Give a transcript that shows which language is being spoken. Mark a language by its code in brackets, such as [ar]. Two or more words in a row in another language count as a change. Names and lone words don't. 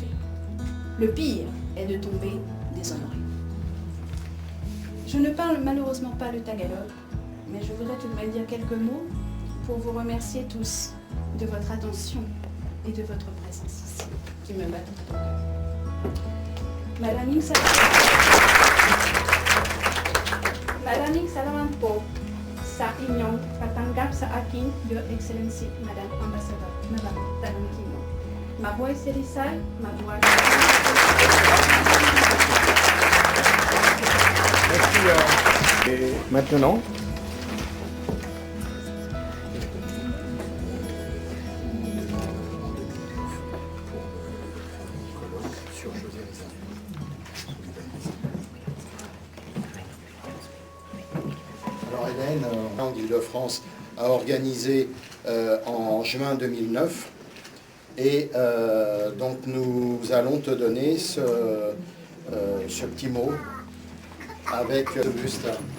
[fr] Le pire est de tomber déshonoré. » Je ne parle malheureusement pas le tagalog, mais je voudrais tout de même dire quelques mots pour vous remercier tous de votre attention et de votre présence ici, qui me bat au cœur. [tl] Maraming salamat po sa inyong patanggap sa akin, [en] Your Excellency, Madame Ambassador, Madame Tolentino. [tl] Mabuhay si Rizal, mabuhay. [fr] Merci. Et maintenant, Alors Hélène, en Île-de-France, a organisé en juin 2009 et donc nous allons te donner ce petit mot avec Augustin.